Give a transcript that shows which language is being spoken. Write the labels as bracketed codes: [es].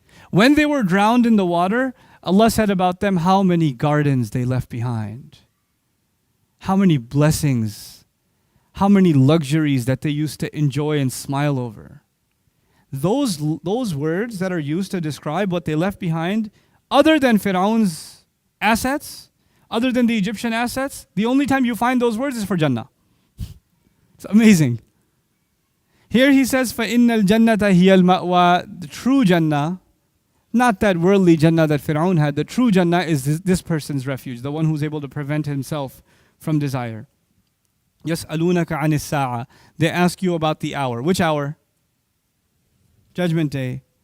[en] When they were drowned in the water, Allah said about them how many gardens they left behind, how many blessings, how many luxuries that they used to enjoy and smile over. Those words that are used to describe what they left behind, other than Pharaoh's assets, other than the Egyptian assets, the only time you find those words is for Jannah. It's amazing. Here he says, [ar] فَإِنَّ الْجَنَّةَ هِيَ الْمَأْوَى. [en] The true Jannah, not that worldly Jannah that Pharaoh had, the true Jannah is this person's refuge, the one who's able to prevent himself from desire. [ar] يَسْأَلُونَكَ عَنِ السَّاعَةِ. [en] They ask you about the hour. Which hour? Judgment Day.